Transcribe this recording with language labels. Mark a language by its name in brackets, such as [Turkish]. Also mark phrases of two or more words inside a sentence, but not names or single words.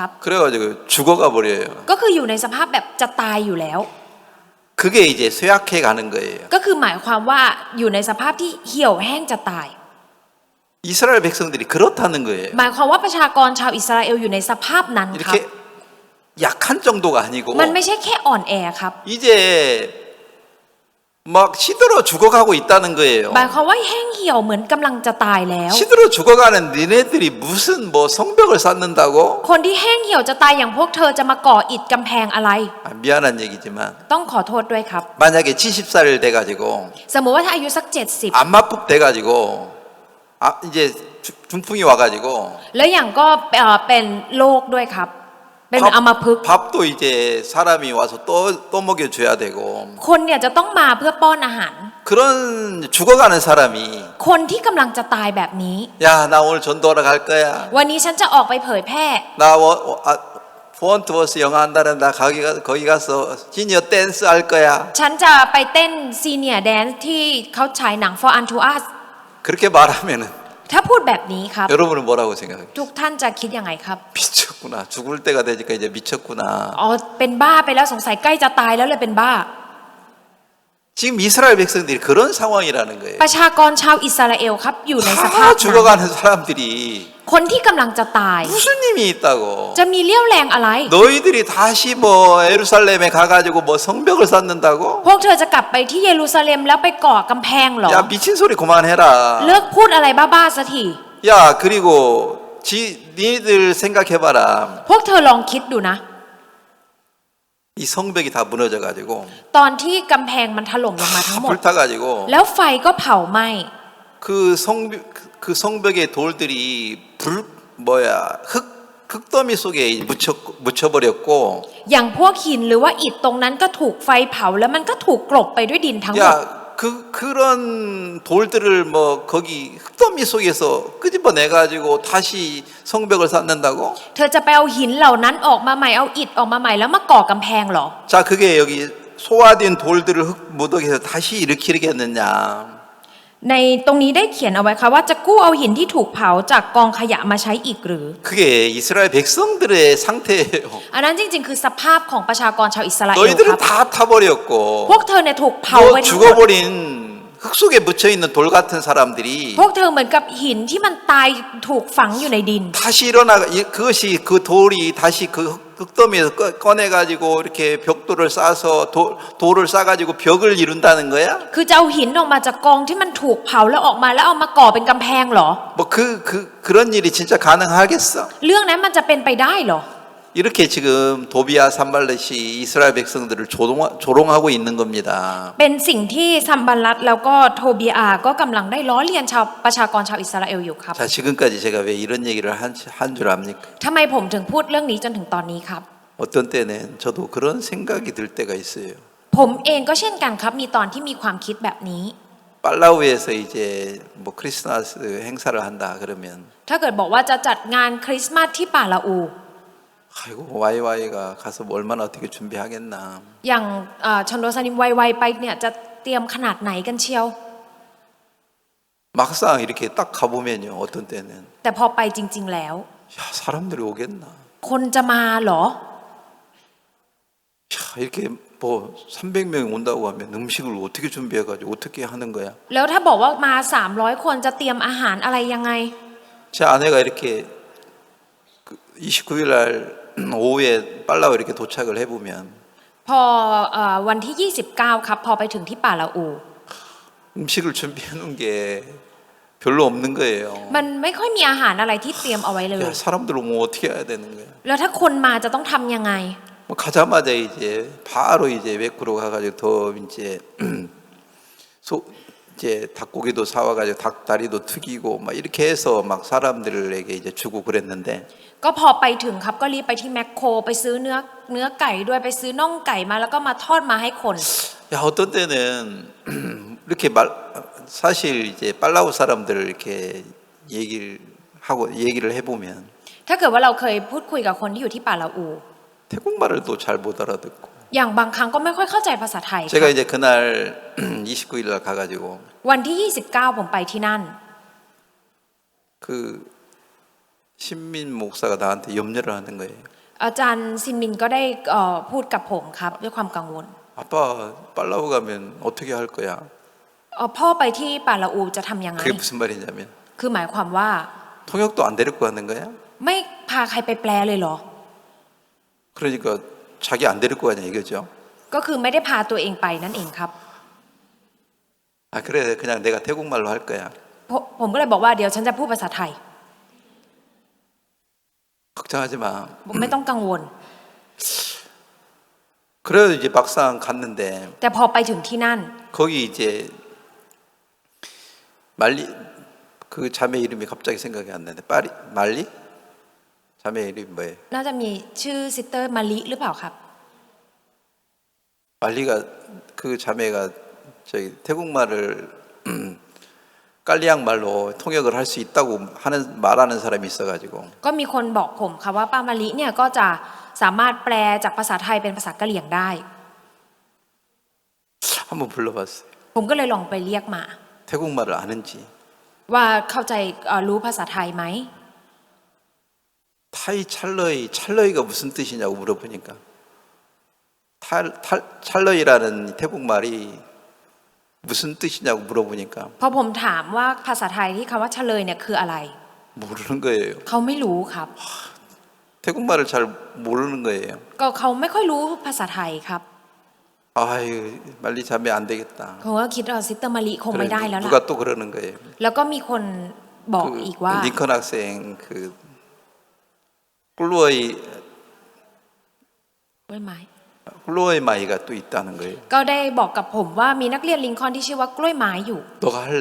[Korean] 그래가지고 죽어가 버려요. [Thai] ก็คืออยู่ในสภาพแบบจะตายอยู่แล้ว [Korean] 그게 이제 쇠약해 가는 거예요. [Thai] ก็คือหมายความว่าอยู่ในสภาพที่เหี่ยวแห้งจะตาย [Korean] 이스라엘 백성들이 그렇다는 거예요. [Thai] หมายความว่าประชากรชาวอิสราเอลอยู่ในสภาพนั้นครับ [Korean] 이렇게 약한 정도가 아니고 [Thai] มันไม่ใช่แค่อ่อนแอครับ [Korean] 이제 막 시들어 죽어가고 있다는 거예요. [Thai] หมายความว่าแห้งเหี่ยวเหมือนกำลังจะตายแล้ว [Korean] 시들어 죽어가는 니네들이 무슨 뭐 성벽을 쌓는다고? [Thai] คนที่แห้งเหี่ยวจะตายอย่างพวกเธอจะมาก่ออิฐกำแพงอะไร [Korean] 미안한 얘기지만 [Thai] ต้องขอโทษด้วยครับ [Korean] 만약에 70살 돼가지고 [Thai] สมมุติว่าถ้าอายุสัก70 [Korean] 안마법 돼가지고 이제 중풍이 와가지고 [Thai] แล้วอย่างก็เป็นโรคด้วยครับ เป็นอัมพฤกษ์ [Korean] 밥도 이제 사람이 와서 또 먹여줘야 되고 [Thai] คนเนี่ยจะต้องมาเพื่อป้อนอาหาร [Korean] 그런 죽어가는 사람이 [Thai] คนที่กำลังจะตายแบบนี้ [Korean] 야 나 오늘 전도하러 갈 거야 [Thai] วันนี้ฉันจะออกไปเผยแพร่ [Korean] 나 포원트버스 영화 한다는 나 거기 가서 [English] senior dance [Korean] 할 거야 [Thai] ฉันจะไปเต้น [English] senior dance [Thai] ที่เขาฉายหนัง For Unto Us [Korean] 그렇게 말하면은 [Thai] ถ้าพูดแบบนี้ครับ [Korean] 여러분은 뭐라고 생각해요? [Thai] ทุกท่านจะคิดยังไงครับ [Korean] 미쳤구나 죽을 때가 되니까 이제 미쳤구나 [Thai] อ๋อเป็นบ้าไปแล้วสงสัยใกล้จะตายแล้วเลยเป็นบ้า [Korean] 지금 이스라엘 백성들이 그런 상황이라는 거예요 [Thai] ประชากรชาวอิสราเอลครับอยู่ในสภา [Korean] 다 [Thai] พนั้น [Korean] 죽어가는 사람들이 [Thai] คนที่กำลังจะตาย [Korean] 무슨 힘이 있다고 [Thai] จะมีเลี้ยวแรงอะไร [Korean] 너희들이 다시 뭐 예루살렘에 가가지고 뭐 성벽을 쌓는다고? [Thai] พวกเธอจะกลับไปที่เยรูซาเล็มแล้วไปก่อกำแพงเหรอ [Korean] 야 미친 소리 그만해라 [Thai] เลิกพูดอะไรบ้าๆสักที [Korean] 야 그리고 니들 생각해봐라 [Thai] พวกเธอลองคิดดูนะ [Korean] 이 성벽이 다 무너져가지고 [Thai] ตอนที่กำแพงมันถล่มลงมาทั้งหมด [Korean] 불타가지고 [Thai] แล้วไฟก็เผาไหม้ [Korean] 그 성벽의 돌들이 흙더미 속에 묻혀버렸고 [Thai] อย่างพวกหินหรือว่าอิฐตรงนั้นก็ถูกไฟเผาแล้วมันก็ถูกกลบไปด้วยดินทั้งหมด [Korean] 야 그런 돌들을 뭐 거기 흙더미 속에서 끄집어내 가지고 다시 성벽을 쌓는다고? [Thai] เธอจะไปเอาหินเหล่านั้นออกมาใหม่เอาอิฐออกมาใหม่แล้วมาก่อกำแพงเหรอ [Korean] 자, 그게 여기 소화된 돌들을 흙 무더기에서 다시 일으키겠느냐? [Thai] ในตรงนี้ได้เขียนเอาไว้ค่ะว่าจะกู้เอาหินที่ถูกเผาจากกองขยะมาใช้อีกหรือ [Korean] 그게 이스라엘 백성들의 상태예요. [Thai] อันนั้นจริงๆคือสภาพของประชากรชาวอิสราเอลค [Korean] 너희들은 [Thai] รับ [Korean] 다 타버렸고 [Thai] พวกเธอเนี่ยถูกเผา [Korean] 너 [Thai] ไปทั้งหมด [Korean] 죽어버린 흙 속에 묻혀 있는 돌 같은 사람들이 [Thai] พวกเธอเหมือนกับหินที่มันตายถูกฝังอยู่ในดิน [Korean] 다시 일어나 그것이 그 돌이 다시 그 흙더미에서 꺼내 가지고 이렇게 벽돌을 쌓아서 돌을 쌓아 가지고 벽을 이룬다는 거야? [Thai] คือจะเอาหินออกมาจากกองที่มันถูกเผาแล้วออกมาแล้วเอามาก่อเป็นกำแพงเหรอ [Korean] 뭐 그런 일이 진짜 가능하겠어? [Thai] เรื่องนั้นมันจะเป็นไปได้เหรอ [Korean] 이렇게 지금 도비아 산발렛이 이스라엘 백성들을 조롱하고 있는 겁니다. [Thai] เป็นสิ่งที่ซัมบัลลัตแล้วก็โทบีอาก็กำลังได้ล้อเลียนชาวประชากรชาวอิสราเอลอยู่ครับ [Korean] 자, 지금까지 제가 왜 이런 얘기를 한 줄 압니까? [Thai] ทำไมผมถึงพูดเรื่องนี้จนถึงตอนนี้ครับ [Korean] 어떤 때는 저도 그런 생각이 들 때가 있어요. [Thai] ผมเองก็เช่นกันครับมีตอนที่มีความคิดแบบนี้ [Korean] 빨라우에서 이제 뭐 크리스마스 행사를 한다 그러면 [Thai] ถ้าเกิดบอกว่าจะจัดงานคริสต์มาสที่ป่าละอู [Korean] 아이고 YY가 가서 뭐 얼마나 어떻게 준비하겠나. [Thai] อย่างชนโดซานิมไวๆไปเนี่ยจะเตรียมขนาดไหนกันเชียว [Korean] 막상 이렇게 딱 가보면요. 어떤 때는 [Thai] แต่พอไปจริง ๆแล้ว [Korean] 야 사람들이 오겠나. [Thai] คนจะมาเหรอ [Korean] 야 이렇게 뭐 300명이 온다고 하면 음식을 어떻게 준비해가지고 어떻게 하는 거야. [Thai] แล้วถ้าบอกว่ามา300คนจะเตรียมอาหารอะไรยังไง [Korean] 제 아내가 이렇게 29일 날 오후에 빨라우 이렇게 도착을 해보면 [Thai] พอวันที่ 29 ครับ พอไปถึงที่ป่าละอู [Korean] 음식을 준비해 놓은 게 별로 없는 거예요. [Thai] มันไม่ค่อยมีอาหารอะไรที่เตรียมเอาไว้เลย [Korean] 야, 사람들 오면 어떻게 해야 되는 거야? [Thai] แล้วถ้าคนมาจะต้องทำยังไง [Korean] 뭐 가자마자 이제 바로 이제 외꾸로 가가지고 더 이제 이제 닭고기도 사와가지고 닭다리도 튀기고 막 이렇게 해서 막 사람들에게 이제 주고 그랬는데 [Thai] ก็พอไปถึงครับก็รีบไปที่แมคโครไปซื้อเนื้อไก่ด้วยไปซื้อน่องไก่มาแล้วก็มาทอดมาให้คน [Korean] 야 어떤 때는 이렇게 사실 이제 빨라우 사람들 이렇게 얘기를 해보면 [Thai] ถ้าเกิดว่าเราเคยพูดคุยกับคนที่อยู่ที่ป่าละอู [Korean] 태국말을 또 잘 못 알아듣고 [Thai] อย่างบางครั้งก็ไม่ค่อยเข้าใจภาษาไทย [Korean] 제가 이제 그날 29일 날 가가지고 [Thai] วันที่ 29 ผมไปที่นั่น [Korean] 그 신민 목사가 나한테 염려를 하는 거예요. [Thai] อาจารย์ซินมินก็ได้พูดกับผมครับด้วยความกังวล [Korean] 아빠 빨라우 가면 어떻게 할 거야? [Thai] พ่อไปที่ป่าละอูจะทำยังไง [Korean] 그게 무슨 말이냐면 [Thai] คือหมายความว่า [Korean] 통역도 안 데리고 가는 거야? [Thai] ไม่พาใครไปแปลเลยเหรอ [Korean] 그러니까 자기 안 데리고 가냐 이거죠. [Thai] ก็คือไม่ได้พาตัวเองไปนั่นเองครับ [Korean] 아 그래 그냥 내가 태국말로 할 거야. [Thai] ผมก็เลยบอกว่าเดี๋ยวฉันจะพูดภาษาไทย [Korean] 걱정하지 마. [Thai] ไม่ต้องกังวล [Korean] 그래도 이제 막상 갔는데 [Thai] แต่พอไปถึงที่นั่น [Korean] 거기 이제 말리 그 자매 이름이 갑자기 생각이 안 나는데 말리? 자매 이름이 뭐예요? [Thai] น่าจะมีชื่อซิสเตอร์มาลิหรือเปล่าครับ [Korean] 말리가 그 자매가 저기 태국말을 깔리앙 말로 통역을 할 수 있다고 말하는 사람이 있어가지고 [Thai] ก็มีคนบอกผมค่ะว่าป้ามาลิเนี่ยก็จะสามารถแปลจากภาษาไทยเป็นภาษากะเหรี่ยงได้ [Korean] 한번 불러봤어요. [Thai] ผมก็เลยลองไปเรียกมา [Korean] 태국말을 아는지. [Thai] ว่าเข้าใจรู้ภาษาไทยไหม [Korean] 타이 찰러이가 무슨 뜻이냐고 물어보니까 찰러이라는 태국말이 무슨 뜻이냐고 물어보니까 [Thai] พอผมถามว่าภาษาไทยที่คำว่าเฉลยเนี่ยคืออะไร [Korean] 모르는 거예요. [Thai] เขาไม่รู้ครับ [Korean] 태국말을 잘 모르는 거예요. [Thai] ก็เขาไม่ค่อยรู้ภาษาไทยครับ [Korean] 아유 말리 자매 안 되겠다. [Thai] ผมก็คิดว่าซิสเตอร์มาลิคงไม่ได้แล้วล่ะ [Korean] 누가 또 그러는 거예요. [Thai] แล้วก็มีคนบอกอีกว่า [Korean] 링컨 학생 그 꿀로이 [Thai] ด้วยไหม [Korean] 꿀로이 마이가 또 있다는 거예요. [Thai] ก็ได้บอกกับผมว่ามีนักเรียนลิงคอล์นที่ชื่อว่ากล้วยไม้อยู่ [Korean] 너가 할래?